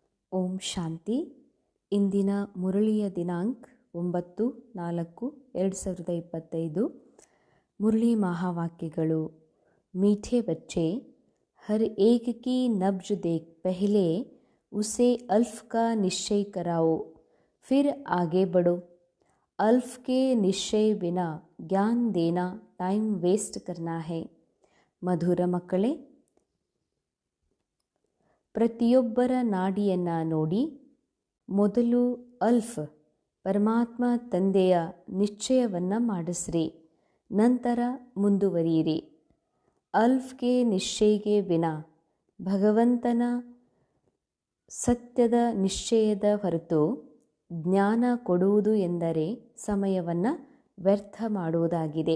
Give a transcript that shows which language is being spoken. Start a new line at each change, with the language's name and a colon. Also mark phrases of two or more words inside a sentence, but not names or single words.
Kannada: ಓಂ ಶಾಂತಿ. ಇಂದಿನ ಮುರಳಿಯ ದಿನಾಂಕ 9/4/2025. ಮುರಳಿ ಮಹಾವಾಕ್ಯಗಳು.
Hindi: मीठे बच्चे, हर एक की नब्ज देख पहले उसे अल्फ का निश्चय कराओ, फिर आगे बढ़ो. अल्फ के निश्चय बिना ज्ञान देना
English: time waste
Hindi: करना है.
Kannada: ಮಧುರ ಮಕ್ಕಳೇ, ಪ್ರತಿಯೊಬ್ಬರ ನಾಡಿಯನ್ನು ನೋಡಿ ಮೊದಲು ಅಲ್ಫ್ ಪರಮಾತ್ಮ ತಂದೆಯ ನಿಶ್ಚಯವನ್ನು ಮಾಡಿಸ್ರಿ, ನಂತರ ಮುಂದುವರಿಯಿರಿ. ಅಲ್ಫ್ಗೆ ನಿಶ್ಚಯಗೆ ವಿನಾ ಭಗವಂತನ ಸತ್ಯದ ನಿಶ್ಚಯದ ಹೊರತು ಜ್ಞಾನ ಕೊಡುವುದು ಎಂದರೆ ಸಮಯವನ್ನು ವ್ಯರ್ಥ ಮಾಡುವುದಾಗಿದೆ.